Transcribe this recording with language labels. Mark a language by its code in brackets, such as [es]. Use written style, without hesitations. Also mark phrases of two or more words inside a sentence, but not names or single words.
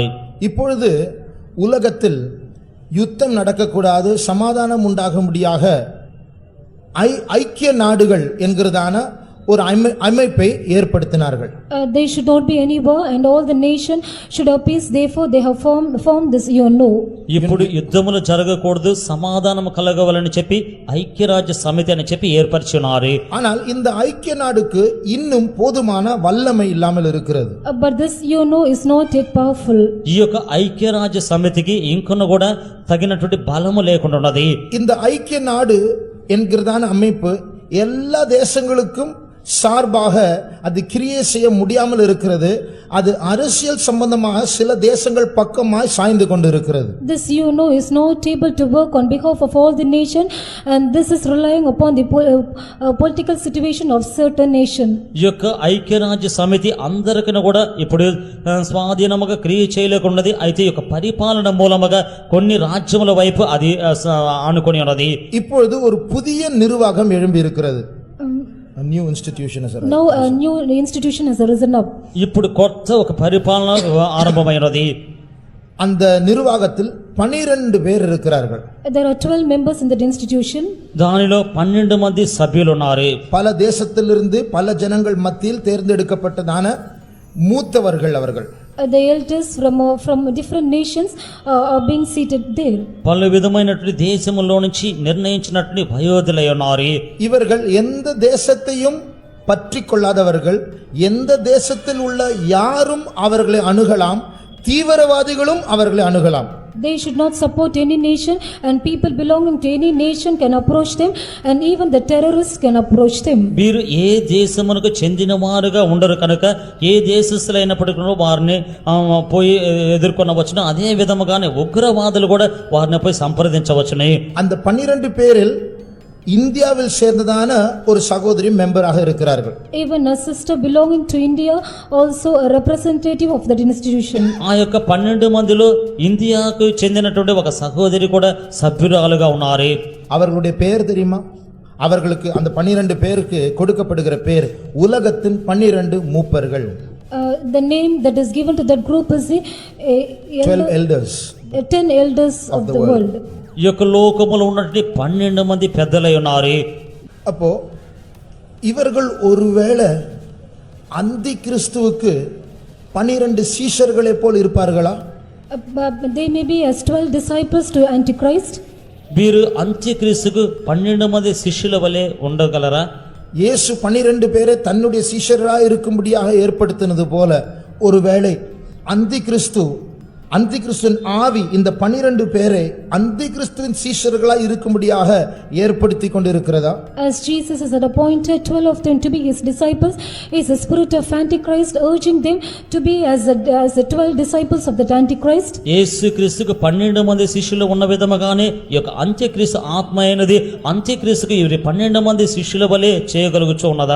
[ta] இப்பொழுது உலகத்தில் யுத்தம் நடக்கக்கூடாது, சமாதானம் உண்டாகும்படியாக ஐக்கிய நாடுகள் என்கிறதான ஒரு அமைப்பை ஏற்படுத்தினார்கள். [en] There should not be any war and all the nation should have peace. Therefore they have formed this UNO. [te] ఇప్పుడు యుద్ధములు జరగకూడదు సమాధానము కలగవాలని చెప్పి ఐక్యరాజ్య సమితి అని చెప్పి ఏర్పరిచున్నారు. [ta] ஆனால் இந்த ஐக்கிய நாடுக்கு இன்னும் போதுமான வல்லமை இல்லாமல் இருக்கிறது. [en] But this UNO is not yet powerful. [te] ఈ యొక్క ఐక్యరాజ్య సమితికి ఇంకొన్న కూడా తగినటువంటి బలము లేకుండా ఉన్నది. [ta] இந்த ஐக்கிய நாடு என்கிறதான அமைப்பு எல்லா தேசங்களுக்கும் சார்பாக அது கிரியை செய்ய முடியாமல் இருக்கிறது. அது அரசியல் சம்பந்தமாக சில தேசங்கள் பக்கமாய் சாய்ந்து கொண்டிருக்கிறது. [en] This UNO is not able to work on behalf of all the nation and this is relying upon the political situation of certain nation. [te] ఈ యొక్క ఐక్యరాజ్య సమితి అందరికీ కూడా ఇప్పుడు స్వాధీనముగా క్రియ చేయలేకున్నది. అయితే ఈ యొక్క పరిపాలన మూలముగా కొన్ని రాజ్యముల వైపు అది ఆనుకొని ఉన్నది. [ta] இப்பொழுது ஒரு புதிய நிர்வாகம் எழும்பி இருக்கிறது. [en] A new institution has arisen. Now a new institution has arisen up. [te] ఇప్పుడు కొత్త ఒక పరిపాలన ఆరంభమైనది. [ta] அந்த நிர்வாகத்தில் 12 பேர் இருக்கிறார்கள். [en] There are 12 members in that institution. [te] దానిలో 12 మంది సభ్యులు ఉన్నారు. [ta] பல தேசத்திலிருந்து பல ஜனங்கள் மத்தியில் தேர்ந்தெடுக்கப்பட்டதான மூத்தவர்கள் அவர்கள். [en] The elders from different nations are being seated there. [te] పలు విధమైనటువంటి దేశములో నుంచి నిర్ణయించినటువంటి వయోధులై ఉన్నారు. [ta] இவர்கள் எந்த தேசத்தையும் பற்றி கொள்ளாதவர்கள், எந்த தேசத்தில் உள்ள யாரும் அவர்களை அணுகலாம், தீவிரவாதிகளும் அவர்களை அணுகலாம். [en] They should not support any nation, and people belonging to any nation can approach them, and even the terrorists can approach them. [te] వీరు ఏ దేశమునకు చెందిన వారుగా ఉండరు కనుక ఏ దేశస్థులైనప్పటికీ వారిని పోయి ఎదుర్కొనవచ్చును. అదే విధముగానే ఉగ్రవాదులు కూడా వారిని పోయి సంప్రదించవచ్చును. [ta] அந்த 12 பேரில் இந்தியாவில் சேர்ந்ததான ஒரு சகோதரி மெம்பராக இருக்கிறார்கள். [en] Even a sister belonging to India, also a representative of that institution. [te] ఆ యొక్క 12 మందిలో ఇండియాకు చెందినటువంటి ఒక సహోదరి కూడా సభ్యురాలుగా ఉన్నారు. [ta] அவர்களுடைய பெயர் தெரியுமா? அவர்களுக்கு அந்த 12 பேருக்கு கொடுக்கப்படுகிற பேர் உலகத்தின் 12 மூப்பர்கள். [en] The name that is given to that group is the 12 elders 10 elders of the world. [te] ఈ యొక్క లోకములో ఉన్నటువంటి 12 మంది పెద్దలై ఉన్నారు. [ta] அப்போ இவர்கள் ஒருவேளை அந்தி கிறிஸ்துவுக்கு 12 சீஷர்களை போல் இருப்பார்களா? [en] They may be as 12 disciples to Antichrist. [te] వీరు అంత్యక్రీస్తుకు 12 మంది శిష్యుల వలె ఉండగలరా? [ta] இயேசு 12 பேரை தன்னுடைய சீஷராக இருக்கும்படியாக ஏற்படுத்தினது போல ஒருவேளை அந்திகிறிஸ்துவின் ஆவி இந்த 12 பேரை அந்திகிறிஸ்துவின் சீஷர்களாக இருக்கும்படியாக ஏற்படுத்தி கொண்டிருக்கிறதா? [en] As Jesus has appointed 12 of them to be his disciples, is the spirit of Antichrist urging them to be as the 12 disciples of the Antichrist? [te] యేసుక్రీస్తుకు 12 మంది శిష్యులు ఉన్న విధముగానే ఈ యొక్క అంత్యక్రీస్తు ఆత్మ అయినది అంత్యక్రీస్తుకు ఇవి 12 మంది శిష్యుల వలె చేయగలుగుచూ ఉన్నదా?